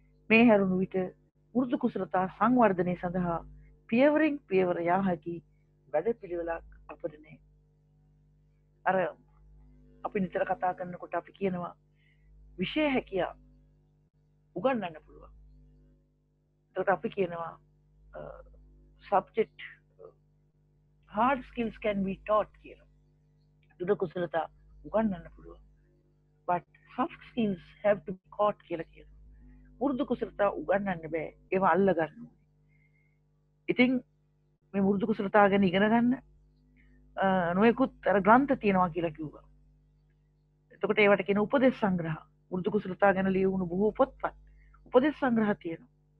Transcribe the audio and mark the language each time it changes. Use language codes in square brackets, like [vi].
[si] මේ හැරුණු විට මෘදු කුසලතා සංවර්ධනය සඳහා පියවරින් පියවර යා හැකි වැඩපිළිවෙලක් අපට නැහැ. අර අපි නිතර කතා කරනකොට අපි කියනවා විෂය හැකියාව උගන්වන්න පුළුවන්. ඒකට අපි කියනවා [en] subject hard skills can be taught [si] කියලා. දෘঢ় කුසලතා උගන්වන්න පුළුවන්. [en] but soft skills have to be caught [si] කියලා කියනවා. මෘදු කුසලතා උගන්වන්න බෑ. ඒවා අල්ල ගන්න ඕනේ. ඉතින් මේ මෘදු කුසලතා ගැන ඉගෙන ගන්න නොයෙකුත් අර ග්‍රන්ථ තියෙනවා කියලා කිව්වා. එතකොට ඒවට කියන උපදේශ සංග්‍රහ. මෘදු කුසලතා ගැන ලියවුණු බොහෝ පොත්පත් උපදේශ සංග්‍රහ තියෙනවා.